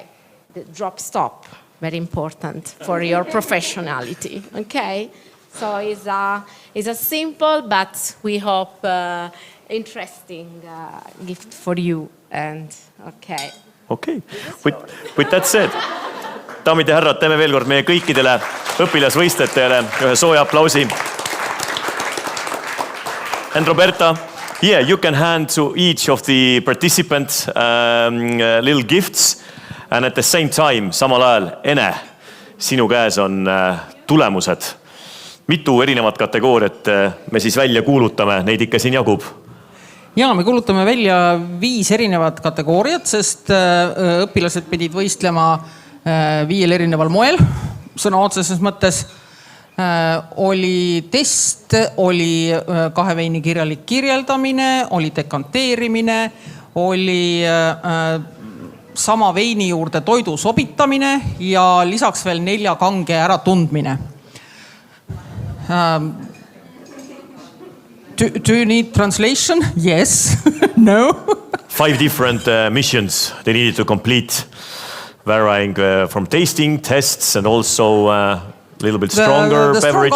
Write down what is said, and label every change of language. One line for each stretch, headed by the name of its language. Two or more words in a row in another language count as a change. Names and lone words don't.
English: The drop stop, very important for your professionality, okay? So it's a simple, but we hope interesting gift for you, and okay. Okay, with that said,
Estonian: daamid ja härrad, teeme veel kord meie kõikidele õpilasvõistlejatele ühe sooja aplausi.
English: And Roberta, yeah, you can hand to each of the participants little gifts. And at the same time,
Estonian: samal ajal, Ene, sinu käes on tulemused. Mitu erinevat kategooriat me siis välja kuulutame, neid ikka siin jagub? Ja, me kuulutame välja 5 erinevat kategooriat, sest õpilased pidid võistlema 5 erineval moel, sõna otseses mõttes. Oli test, oli 2 veini kirjalik kirjeldamine, oli dekanteerimine, oli sama veini juurde toidu sobitamine ja lisaks veel 4 kange ära tundmine.
English: Do you need translation? Yes. No. 5 different missions they needed to complete, varying from tasting, tests, and also a little bit stronger the beverages.